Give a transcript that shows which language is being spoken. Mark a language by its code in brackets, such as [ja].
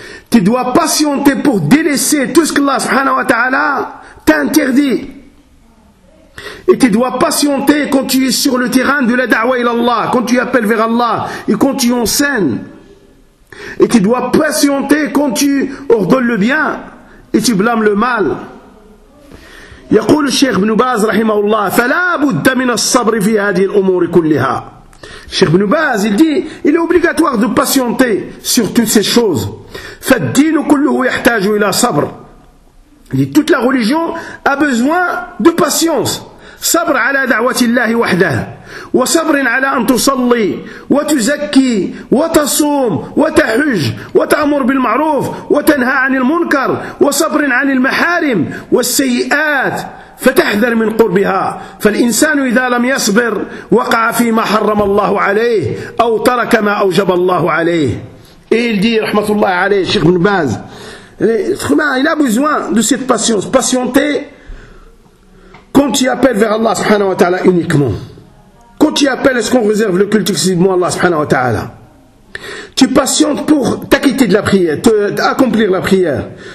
[fr] Tu dois patienter pour délaisser tout ce que Allah subhanahu wa ta'ala t'a interdit. Et tu dois patienter quand tu es sur le terrain de la da'wa ila Allah, quand tu appelles vers Allah et quand tu enseignes. Et tu dois patienter quand tu ordonnes le bien et tu blâmes le mal. [ar] يقول الشيخ ابن باز رحمه الله فلا بد من الصبر في هذه الأمور كلها. [fr] الشيخ ابن باز il est obligatoire de patienter sur toutes ces choses. [ar] فالدين كله يحتاج إلى صبر. [fr] Il dit toute la religion a besoin de patience. [ar] صبر على دعوة الله وحده وصبر على أن تصلي وتزكي وتصوم وتحج وتأمر بالمعروف وتنهى عن المنكر وصبر عن المحارم والسيئات فتحذر من قربها فالإنسان إذا لم يصبر وقع فيما حرم الله عليه أو ترك ما أوجب الله عليه. إيه الدي رحمة الله عليه [fr] الشيخ بن باز il a besoin de cette patience, patienter quand tu appelles vers Allah subhanahu wa ta'ala uniquement. Quand tu appelles, est-ce qu'on réserve le culte exclusivement à Allah subhanahu wa ta'ala? Tu patientes pour t'acquitter de la prière, accomplir la prière.